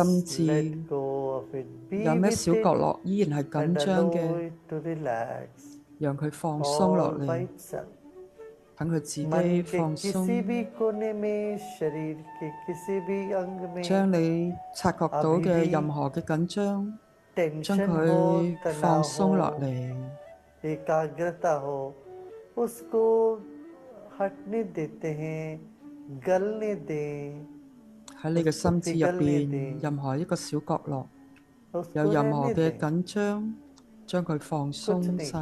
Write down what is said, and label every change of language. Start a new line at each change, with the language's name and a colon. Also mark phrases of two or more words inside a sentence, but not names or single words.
English: just let
Cantonese: 智
English: go of it
Cantonese: 有
English: be
Cantonese: 咩
English: with
Cantonese: 小
English: it
Cantonese: 角落依然係緊
English: and
Cantonese: 張
English: allow
Cantonese: 嘅，
English: it to relax
Cantonese: 讓佢放鬆落
English: all by
Cantonese: 嚟，
English: itself
Cantonese: 等佢自
Hindi: मन
Cantonese: 己
Hindi: के
Cantonese: 放
Hindi: किसी भी
Cantonese: 鬆。
Hindi: कोने में शरीर के किसी भी अंग
Cantonese: 將
Hindi: में
Cantonese: 你察覺到
Hindi: अभी
Cantonese: 嘅
Hindi: भी
Cantonese: 任何嘅緊張，將
Hindi: टेंशन हो
Cantonese: 佢放
Hindi: तनाव
Cantonese: 鬆落
Hindi: हो
Cantonese: 嚟。
Hindi: एकाग्रता हो उसको हटने देते हैं गलने दें
Cantonese: 喺你嘅
Hindi: उसको
Cantonese: 心智入
Hindi: पिघलने
Cantonese: 邊，
Hindi: दें
Cantonese: 任何一個小角落有
Hindi: उसको
Cantonese: 任何
Hindi: रहने
Cantonese: 嘅
Hindi: दें
Cantonese: 緊張，將佢放
Hindi: कुछ
Cantonese: 鬆
Hindi: नहीं